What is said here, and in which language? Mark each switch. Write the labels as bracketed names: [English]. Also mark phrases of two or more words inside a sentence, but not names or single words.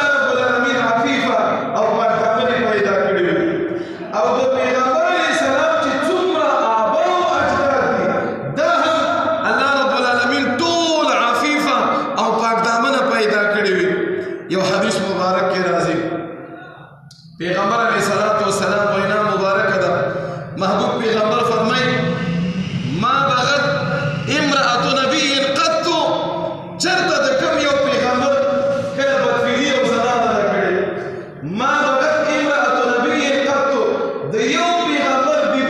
[Arabic] رب العالمین [Pashto] عفیفه او پاک دامنې پیدا کړې وي او د پیغمبر [Arabic] علیه السلام [Pashto] چې څومره آبا او اجداد دي دا هم [Arabic] الله رب العالمین [Pashto] ټول عفیفه او پاک دامنه پیدا کړې وي یو حدیث مبارک کې راځي پیغمبر [Arabic] علیه السلام [Pashto] وینا مبارکه ده محبوب پیغمبر فرمایي [Arabic] ما بغت امرأة نبی قط [Pashto] چرته د کم یو پیغمبر کله بدفعلي او زنانه نه کړې [Arabic] ما بغت امرأة نبی قط [Pashto] د یو پیغمبر